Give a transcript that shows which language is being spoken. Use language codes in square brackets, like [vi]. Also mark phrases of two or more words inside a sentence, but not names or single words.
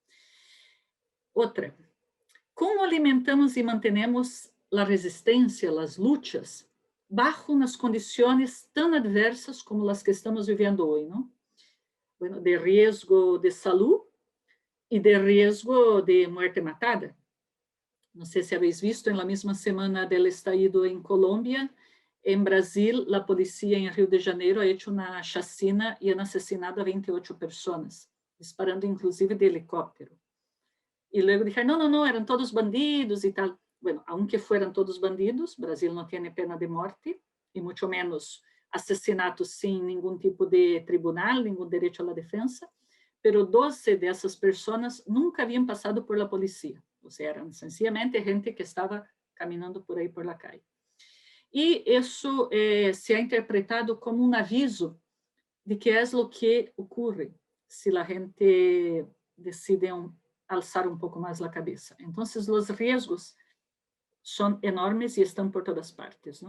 [pt] Outra, como alimentamos e mantenemos a resistência, as lutas, bajo nas condições tão adversas como as que estamos vivendo hoje, não? Bueno, de risco de saúde e de risco de morte matada. Não sei se [es] habéis visto, [pt] na mesma semana do estallido em Colômbia, em Brasil, a polícia em Rio de Janeiro [es] ha hecho [pt] uma chacina e han assassinado a 28 pessoas, disparando inclusive de helicóptero. E logo dijeron, não, eram todos bandidos e tal. Bueno, [es] aunque fueran todos bandidos, [pt] Brasil não tem pena de morte, e muito menos assassinatos sem nenhum tipo de tribunal, nenhum direito à defesa, pero 12 dessas pessoas nunca haviam passado [es] por la [pt] polícia, ou seja, eram sencillamente gente que estava caminhando por aí [es] por la calle. [pt] E isso [es] se ha interpretado [pt] como um aviso de que é o que ocorre se a gente decide alçar um pouco mais a cabeça. Então, os riscos são enormes e estão por todas partes, não?